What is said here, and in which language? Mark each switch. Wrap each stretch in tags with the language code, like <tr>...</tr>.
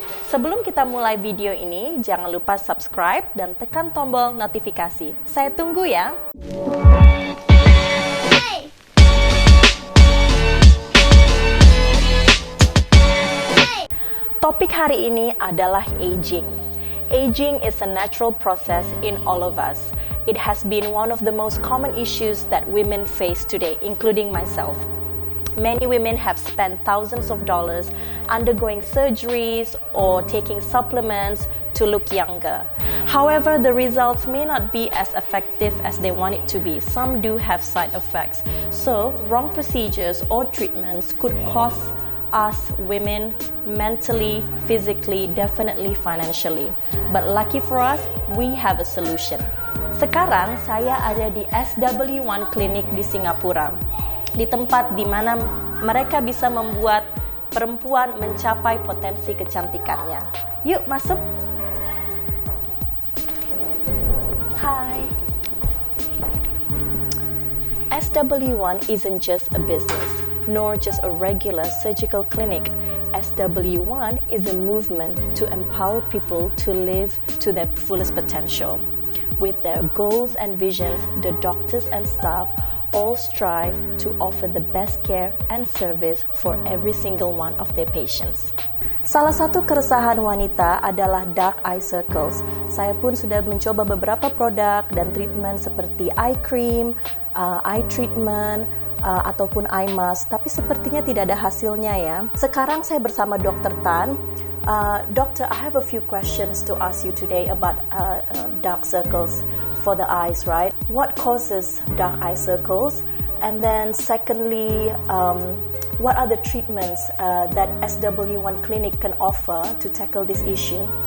<id>Sebelum kita mulai video ini, jangan lupa subscribe dan tekan tombol notifikasi. Saya tunggu ya. Topik hari ini adalah aging.</id> <en>Aging is a natural process in all of us. It has been one of the most common issues that women face today, including myself. Many women have spent thousands of dollars undergoing surgeries or taking supplements to look younger. However, the results may not be as effective as they want it to be. Some do have side effects. So, wrong procedures or treatments could cost us women mentally, physically, definitely financially. But lucky for us, we have a solution.</en> <id>Sekarang saya ada di SW1 Clinic di Singapura, di tempat di mana mereka bisa membuat perempuan mencapai potensi kecantikannya. Yuk masuk. Hai.</id> <en>SW1 isn't just a business, nor just a regular surgical clinic. SW1 is a movement to empower people to live to their fullest potential. With their goals and visions, the doctors and staff all strive to offer the best care and service for every single one of their patients.</en> <id>Salah satu keresahan wanita adalah</id> <en>dark eye circles.</en> <id>Saya pun sudah mencoba beberapa produk dan treatment seperti</id> <en>eye cream, eye treatment,</en> <id>ataupun</id> <en>eye mask,</en> <id>tapi sepertinya tidak ada hasilnya ya. Sekarang saya bersama Dr. Tan.</id> <en>Doctor, I have a few questions to ask you today about dark circles for the eyes, right? What causes dark eye circles? And then secondly, what are the treatments that SW1 Clinic can offer to tackle this issue?</en>